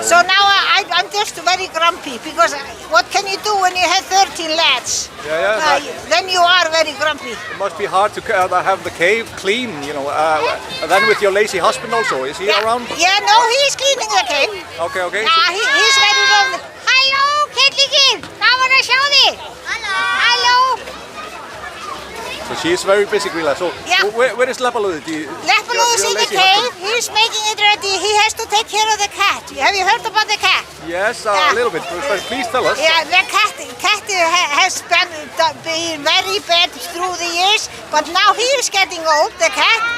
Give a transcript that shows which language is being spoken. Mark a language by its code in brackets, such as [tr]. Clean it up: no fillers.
[en] So now I'm just very grumpy because what can you do when you have 13 lads? Yeah. Then you are very grumpy. It must be hard to have the cave clean, you know. And then with your lazy husband also, is he around? Yeah, no, he is cleaning the cave. Okay. He's very lovely. [is] Halló, kettlingin, gaman að sjá þig. Halló. [en] So she is very busy, Grýla. So Yeah. where is Leppalúði? Leppalúði is in the cave. He's making it ready. He has to take care of the cat. Have you heard about the cat? Yes, Yeah. a little bit. But please tell us. Yeah, the cat has been very bad through the years, but now he is getting old, the cat.